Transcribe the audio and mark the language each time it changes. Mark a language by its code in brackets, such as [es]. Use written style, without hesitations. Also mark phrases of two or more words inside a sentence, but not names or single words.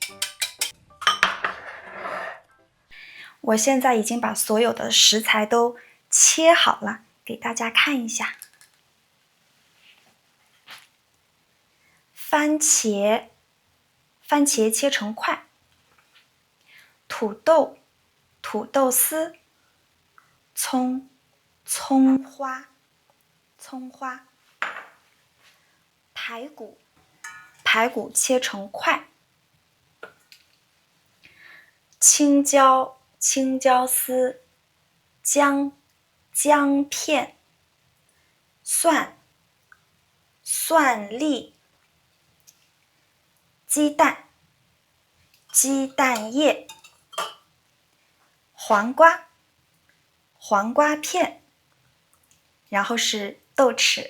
[zh] 我现在已经把所有的食材都切好了，给大家看一下。番茄切成块，土豆絲，葱花，排骨切成塊，青椒絲，姜片，蒜粒，鸡蛋液，黄瓜片，然後是豆豉。